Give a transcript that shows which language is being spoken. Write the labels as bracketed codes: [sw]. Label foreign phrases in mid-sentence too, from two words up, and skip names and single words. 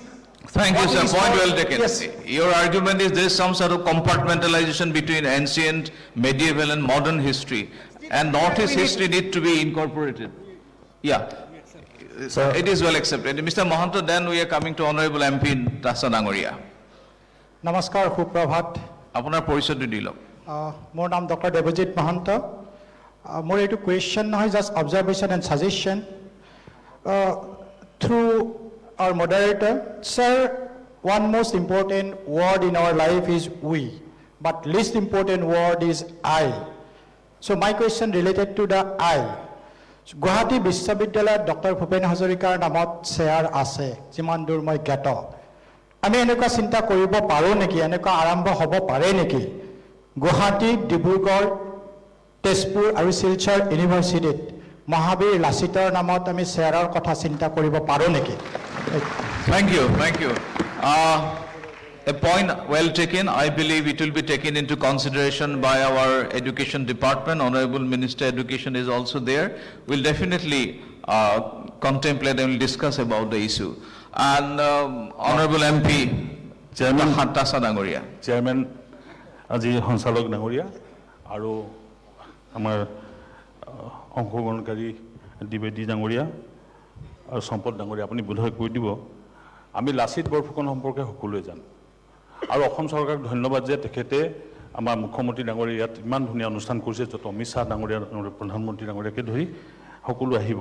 [en] Thank you, sir. Point well taken. Yes. Your argument is there is some sort of compartmentalization between ancient, medieval, and modern history, and Northeast history need to be incorporated. Yeah. Sir. It is well accepted. Mr. Mahanto, then we are coming to Honorable MP Tasa Dangoria. [as] নমস্কাৰ, সুপ্ৰভাত। আপোনাৰ পৰিচয়টো দি লওক। মোৰ নাম ডক্টৰ দেৱজিৎ মহন্ত। মোৰ এইটো কুৱেশ্যন নহয়, [en] just observation and suggestion through our moderator. Sir, one most important word in our life is we, but least important word is I. So my question related to the I. [as] গুৱাহাটী বিশ্ববিদ্যালয় ড° ভূপেন হাজৰিকাৰ নামত চেয়াৰ আছে, যিমান দূৰ মই গ'তো. আমি এনেকুৱা চিন্তা কৰিব পাৰো নেকি, এনেকুৱা আৰম্ভ হ'ব পাৰে নেকি. গুৱাহাটী, ডিব্ৰুগড়, তেজপুৰ আৰু শিলচৰ ইউনিভাৰ্চিটী মহাবীৰ লাচিতৰ নামত আমি চেয়াৰ কথা চিন্তা কৰিব পাৰো নেকি. [en] Thank you, thank you. A point well taken. I believe it will be taken into consideration by our education department. Honorable Minister Education is also there. We'll definitely contemplate and we'll discuss about the issue. And Honorable MP, Chairman Tasa Dangoria. [as] Chairman আজি সঞ্চালক ডাঙৰীয়া আৰু আমাৰ অংশগ্ৰহণকাৰী দ্বিবেদী ডাঙৰীয়া আৰু সম্পদ ডাঙৰীয়া, আপুনি বোধহয় কৈ দিব, আমি লাচিত বৰফুকন সম্পৰ্কে সকলোৱে জানো আৰু অসম চৰকাৰক ধন্যবাদ যে তেখেতে আমাৰ মুখ্যমন্ত্ৰী ডাঙৰীয়া ইয়াত ইমান ধুনীয়া অনুষ্ঠান কৰিছে, য'ত অমিত শ্বাহ ডাঙৰীয়া, প্ৰধানমন্ত্ৰী ডাঙৰীয়াকে ধৰি সকলো আহিব।